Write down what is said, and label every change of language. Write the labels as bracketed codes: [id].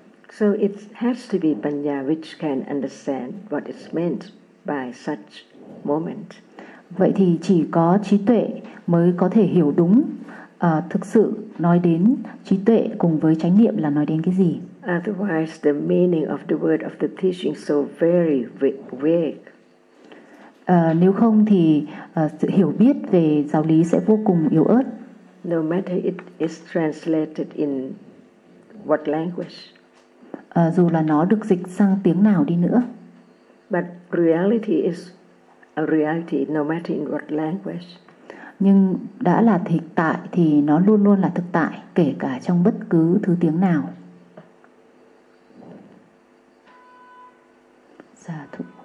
[en] So it has to be panya which can understand what is meant by such moment. [vi] Vậy thì chỉ có trí tuệ mới có thể hiểu đúng thực sự nói đến trí tuệ cùng với chánh niệm là nói đến cái gì. [en] Otherwise the meaning of the word of the teaching so very vague. [vi] Nếu không thì sự hiểu biết về giáo lý sẽ vô cùng yếu ớt. [en] No matter it is translated in what language. [vi] Dù là nó được dịch sang tiếng nào đi nữa. [en] But reality is a reality no matter in what language. [vi] Nhưng đã là thực tại thì nó luôn luôn là thực tại kể cả trong bất cứ thứ tiếng nào. Dạ thưa.